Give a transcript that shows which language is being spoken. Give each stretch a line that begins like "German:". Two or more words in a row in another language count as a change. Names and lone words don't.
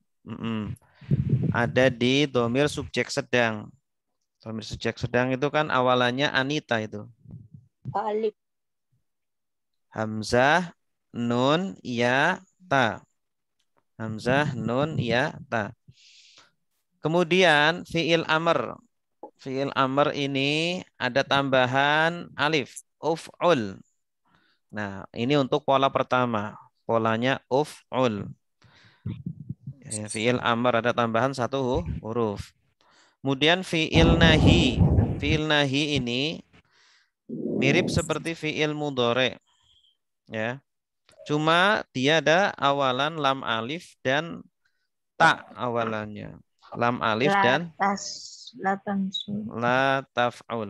Indonesian: Ada di domir subjek sedang. Domir subjek sedang itu kan awalannya anita itu. Alif. Hamzah, nun, ya, ta. Hamzah, nun, ya, ta. Kemudian
Arabic: فعل أمر. فعل أمر
Indonesian: ini ada tambahan alif. Uf'ul. Nah, ini untuk pola pertama. Polanya uf'ul.
Arabic: فعل أمر
Indonesian: ada tambahan 1 huruf. Kemudian
Arabic: فعل نهي. فعل نهي
Indonesian: ini mirip seperti
Arabic: فعل مضارع.
Indonesian: Ya. Cuma dia ada awalan lam alif dan ta awalannya. Lam alif dan
Arabic: لا تفعل.